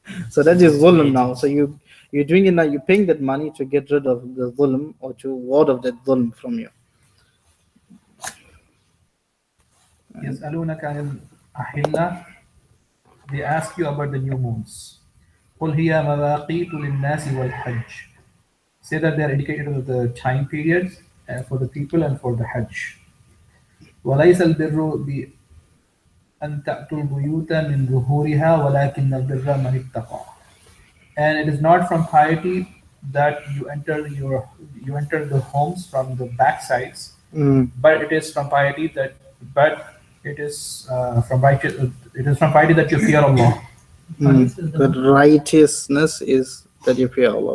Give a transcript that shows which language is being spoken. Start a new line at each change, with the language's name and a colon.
English: So that is zulm now. So you're doing it now, you're paying that money to get rid of the zulm or to ward of that zulm from you.
Arabic: يسألونك عن الأحلة.
English: They ask you about the new moons.
Arabic: قل هي مواقيت للناس والحج.
English: Say that they are indicated of the time periods for the people and for the Hajj.
Arabic: وليس البر بأن تأتوا البيوت من ظهورها ولكن البر من اتقى.
English: And it is not from piety that you enter the homes from the back sides, but it is from piety that it is from piety that you fear Allah. But righteousness is that you fear Allah.